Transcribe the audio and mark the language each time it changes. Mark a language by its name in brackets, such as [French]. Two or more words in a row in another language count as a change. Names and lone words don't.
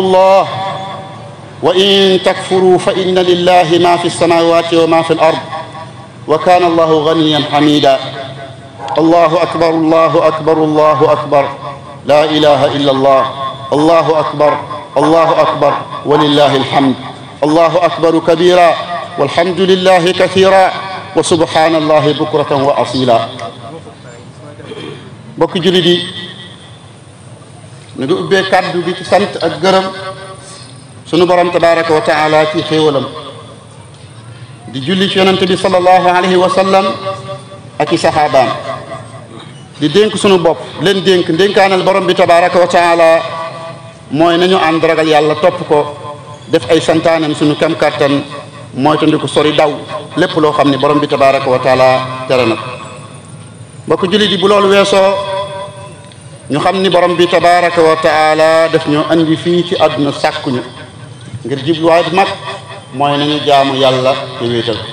[Arabic] الله وإن تكفروا فإن لله ما في السماوات وما في الأرض وكان الله غنيا حميدا الله أكبر الله أكبر الله أكبر لا إله إلا الله الله أكبر الله أكبر ولله الحمد الله أكبر كبيرا والحمد لله كثيرا وسبحان الله بكرة وأصيلا [Wolof] bokk jullit yi ñu ngi ubbee kàddu gi ci sant ak gërëm sunu borom [Arabic] تبارك وتعالى [Wolof] ci xéewalam di julli ci yonente bi [Arabic] صلى الله عليه وسلم [Wolof] ak i saxaabaam di dénk sunu bopp leen dénk ndénkaanal borom bi [Arabic] تبارك وتعالى [Wolof] mooy nañu ànd ragal yàlla topp ko def ay santaanam sunu kam kàttan mooy tandi ko sori daw lépp loo xam ne borom bi [Arabic] تبارك وتعالى [Wolof] tere na ko bokk jullit yi bu loolu weesoo ñu xam ni borom bi [Arabic] تبارك وتعالى [Wolof] daf ñoo andi fii ci àdduna sàkkuñu ngir jubluwaay bu mag mooy nañu jaamu yàlla te wéetal